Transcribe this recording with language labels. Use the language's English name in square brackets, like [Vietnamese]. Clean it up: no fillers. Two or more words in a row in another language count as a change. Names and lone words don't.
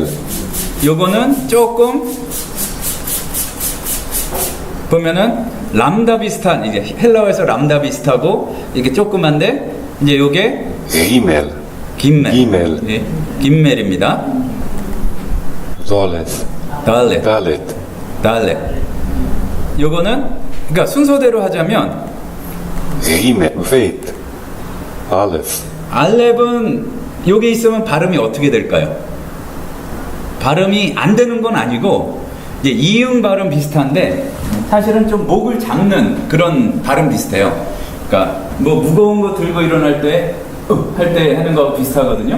[Korean] 요거는 조금 보면은 람다 비슷한, 이제 헬라어에서 람다 비슷하고 이게 조그만데, 이제 요게 [Hebrew] Gimel. 김멜. 기멜. [Korean] 예, 김멜입니다. [Hebrew] Dalet. 달렛. Dalet. 달렛. [Korean] 요거는 그러니까 순서대로 하자면 [Hebrew] גימל. בית. אלף. [Korean] 알렙은 요게 있으면 발음이 어떻게 될까요? 발음이 안 되는 건 아니고 이제 이응 발음 비슷한데 사실은 좀 목을 잡는 그런 발음 비슷해요. 그러니까 뭐 무거운 거 들고 일어날 때 할 때 하는 거 비슷하거든요.